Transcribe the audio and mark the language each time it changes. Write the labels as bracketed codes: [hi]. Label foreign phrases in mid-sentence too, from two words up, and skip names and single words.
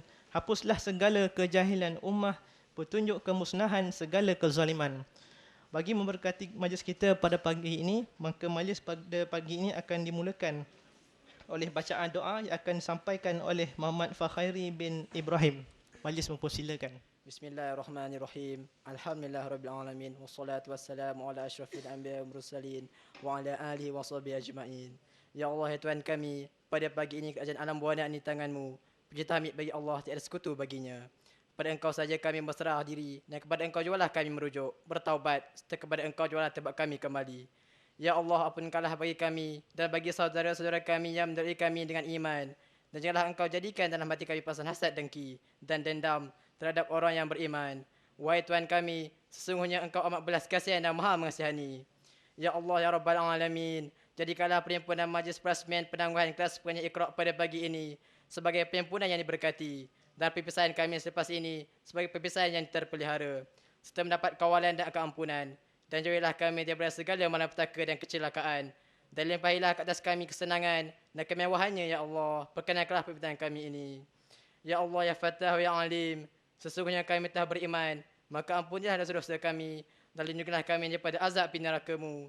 [ms] Hapuslah segala kejahilan ummah, petunjuk kemusnahan segala kezaliman. Bagi memberkati majlis kita pada pagi ini, maka majlis pada pagi ini akan dimulakan oleh bacaan doa yang akan disampaikan oleh Muhammad Fakhairi bin Ibrahim. Majlis mempersilakan. [ar] بسم الله الرحمن الرحيم. الحمد لله رب العالمين والصلاة والسلام على أشرف الأنبياء والمرسلين وعلى آله وصحبه أجمعين. يا الله, [ms] ya Tuhan kami, pada pagi ini kerajaan alam buana di tangan-Mu. Puji tahmid bagi Allah, tiada sekutu baginya. Kepada Engkau saja kami berserah diri dan kepada Engkau jugalah kami merujuk, bertaubat, serta kepada Engkau jugalah tempat kami kembali. [ar] يا الله, [ms] ampunkanlah bagi kami dan bagi saudara-saudara kami yang mendahului kami dengan iman. Dan janganlah Engkau jadikan dalam hati kami perasaan hasad, dengki dan dendam terhadap orang yang beriman. Wahai Tuhan kami, sesungguhnya Engkau amat belas kasihan dan maha mengasihani. [ar] يا الله، يا رب العالمين, [ms] jadikanlah perhimpunan majlis perasmian penangguhan kelas penyanyi Iqra' pada pagi ini sebagai perhimpunan yang diberkati, dan perpisahan kami selepas ini sebagai perpisahan yang terpelihara, serta mendapat kawalan dan keampunan. Dan jauhilah kami daripada segala malapetaka dan kecelakaan. Dan limpahilah ke atas kami kesenangan dan kemewahannya, [ar] يا الله. [ms] Perkenankanlah permintaan kami ini. [ar] يا الله، يا فتاح، يا عليم, [ms] sesungguhnya kami telah beriman, maka ampunilah dosa-dosa kami dan lindungilah kami daripada azab api neraka-Mu.